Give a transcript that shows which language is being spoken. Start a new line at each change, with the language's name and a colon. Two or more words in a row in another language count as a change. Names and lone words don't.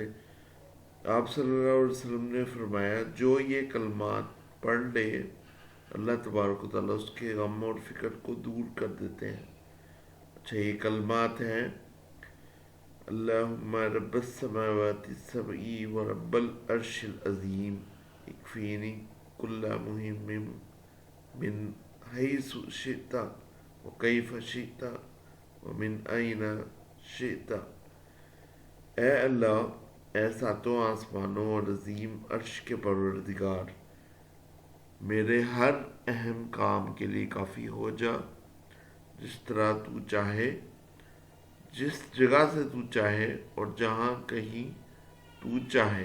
Urdu: آپ
Arabic: صلی اللہ علیہ وسلم
Urdu: نے فرمایا، جو یہ کلمات پڑھ لے،
Arabic: اللہ تبارک و تعالیٰ
Urdu: اس کے غم اور فکر کو دور کر دیتے ہیں۔ اچھا، یہ کلمات ہیں:
Arabic: اللہم رب السماوات السبع و رب العرش العظیم، اکفینی کل مہم من حیث شئت و کیف شئت و من این شئت۔
Urdu: اے اللہ، اے ساتوں آسمانوں اور عظیم عرش کے پروردگار، میرے ہر اہم کام کے لیے کافی ہو جا، جس طرح تو چاہے، جس جگہ سے تو چاہے، اور جہاں کہیں تو چاہے۔